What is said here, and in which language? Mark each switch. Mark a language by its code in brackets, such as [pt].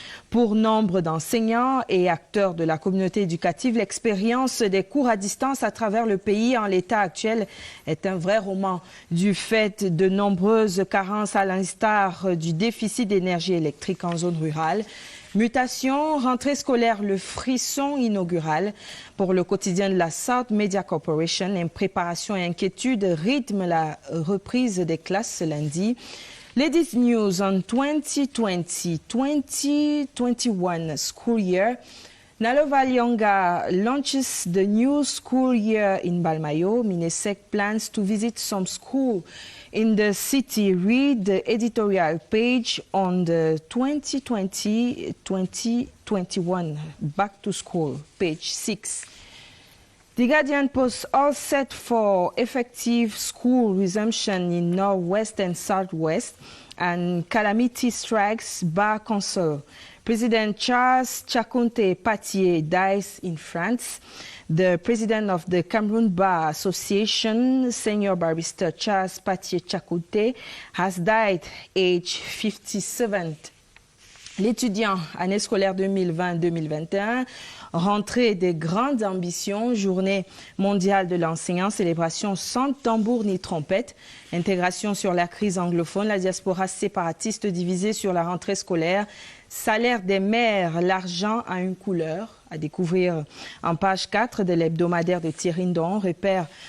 [fr] Pour nombre d'enseignants et acteurs de la communauté éducative, l'expérience des cours à distance à travers le pays en l'état actuel est un vrai roman du fait de nombreuses carences à l'instar du déficit d'énergie électrique en zone rurale. Mutation, rentrée scolaire, le frisson inaugural pour le quotidien de la South Media Corporation. Impréparation et inquiétude rythment la reprise des classes ce lundi. [en] Ladies News on 2020-2021 school year. Nalova Lyonga launches the new school year in Balmayo. Minesec plans to visit some school in the city. Read the editorial page on the 2020-2021 back to school, page 6. The Guardian posts all set for effective school resumption in Northwest and Southwest, and calamity strikes Bar Council. President Charles Chakunte Patier dies in France. The president of the Cameroon Bar Association, Senior Barrister Charles Patier Chakunte, has died aged 57. [fr] L'étudiant, année scolaire 2020-2021, rentrée des grandes ambitions, journée mondiale de l'enseignant, célébration sans tambour ni trompette, intégration sur la crise anglophone, la diaspora séparatiste divisée sur la rentrée scolaire, salaire des maires, l'argent a une couleur, à découvrir en page 4 de l'hebdomadaire de Thierry Ndon, repère